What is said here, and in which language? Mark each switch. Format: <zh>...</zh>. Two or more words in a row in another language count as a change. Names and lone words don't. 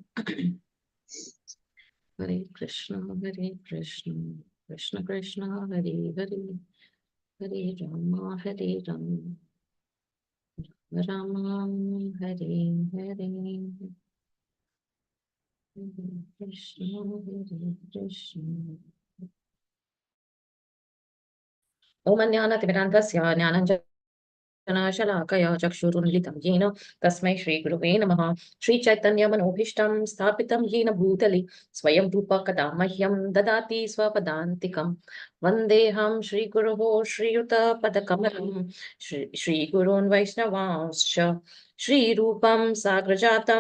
<sa>હરે કૃષ્ણ કૃષ્ણ કૃષ્ણ હરે હરે હરે રામ રામ હરે હરે કૃષ્ણ કૃષ્ણ ઓમ જ્ઞાનતિમિરાન્ધસ્ય ज्ञानञ्जनशलाकया चक्षुरुन्मिलितं येन तस्मै श्रीगुरुवे नमः श्रीचैतन्यमनोभीष्टं स्थापितं येन भूतले स्वयं रूप कदा मह्यं ददाति स्वपदान्तिकं वन्देऽहं श्रीगुरोः श्रीयुतपदकमलं श्रीगुरून् वैष्णवांश्च श्रीरूपं साग्रजातं</sa>